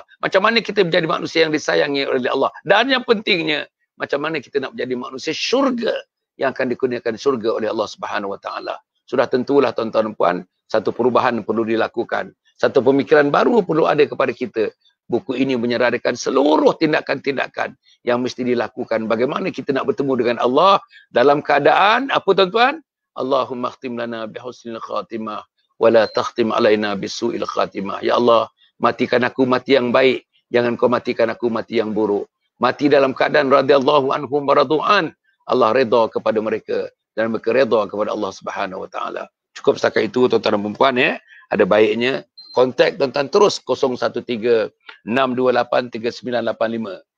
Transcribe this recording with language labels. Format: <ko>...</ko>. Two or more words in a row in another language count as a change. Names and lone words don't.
<ms>Macam mana kita menjadi manusia yang disayangi oleh Allah. Dan yang pentingnya, macam mana kita nak menjadi manusia syurga yang akan dikurniakan syurga oleh Allah</ms> <ar>سبحانه وتعالى.</ar> <ms>Sudah tentulah tuan-tuan dan puan, satu perubahan perlu dilakukan. Satu pemikiran baru perlu ada kepada kita. Buku ini menyerahkan seluruh tindakan-tindakan yang mesti dilakukan. Bagaimana kita nak bertemu dengan Allah dalam keadaan, apa tuan-tuan?</ms> <ar>اللهم اختم لنا بحسن الخاتمة، ولا تختم علينا بسوء الخاتمة. يا الله,</ar> <ms>matikan aku mati yang baik. Jangan kau matikan aku mati yang buruk. Mati dalam keadaan</ms> <ar>رضي الله عنهم ورضوا.</ar> <ms>Allah redha kepada mereka dan mereka redha kepada Allah</ms> <ar>سبحانه وتعالى.</ar> <ms>Cukup setakat itu tuan-tuan dan puan ya. Ada baiknya kontak tuan-tuan terus 0136283985.</ms>